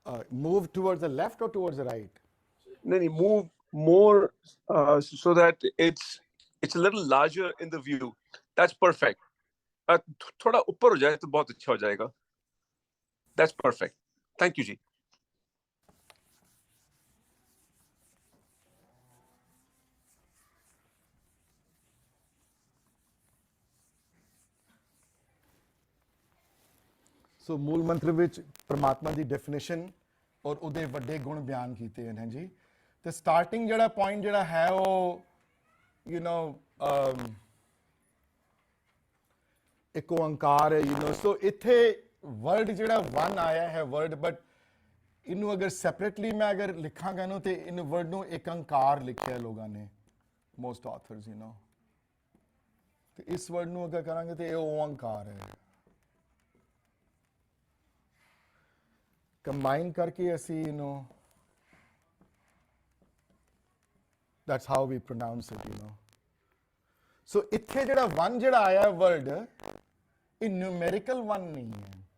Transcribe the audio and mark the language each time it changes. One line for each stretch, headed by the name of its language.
English: Move towards the left or towards the right? Then move more so that it's a little larger in the view. That's perfect.
Hindi: थोड़ा ऊपर हो जाए तो बहुत अच्छा हो जाएगा.
English: That's perfect. Thank you, Ji.
Punjabi: ਸੋ ਮੂਲ ਮੰਤਰ ਵਿੱਚ ਪਰਮਾਤਮਾ ਦੀ ਡੈਫੀਨੇਸ਼ਨ ਔਰ ਉਹਦੇ ਵੱਡੇ ਗੁਣ ਬਿਆਨ ਕੀਤੇ ਹਨ ਜੀ. ਤੇ ਸਟਾਰਟਿੰਗ ਜਿਹੜਾ ਪੁਆਇੰਟ ਜਿਹੜਾ ਹੈ ਉਹ ਯੂ نو ਇੱਕ ਓੰਕਾਰ ਹੈ, ਯੂ نو. ਸੋ ਇੱਥੇ ਵਰਡ ਜਿਹੜਾ ਵਨ ਆਇਆ ਹੈ ਵਰਡ, ਬਟ ਇਹਨੂੰ ਅਗਰ ਸੈਪਰੇਟਲੀ ਮੈਂ ਅਗਰ ਲਿਖਾਂਗਾ ਇਹਨੂੰ ਤੇ ਇਹਨੂੰ ਵਰਡ ਨੂੰ ਇੱਕ ਓੰਕਾਰ ਲਿਖਿਆ ਲੋਕਾਂ ਨੇ, ਮੋਸਟ ਆਥਰਸ, ਯੂ نو. ਤੇ ਇਸ ਵਰਡ ਨੂੰ ਅਗਰ ਕਰਾਂਗੇ ਤੇ ਇਹ ਓੰਕਾਰ ਹੈ. ਕੰਬਾਈਨ ਕਰਕੇ ਅਸੀਂ ਇਹਨੂੰ,
English: that's how we pronounce it, you know.
Punjabi: So ਇੱਥੇ ਜਿਹੜਾ one ਜਿਹੜਾ ਆਇਆ ਵਰਡ, ਇਹ numerical one ਨਹੀਂ ਹੈ.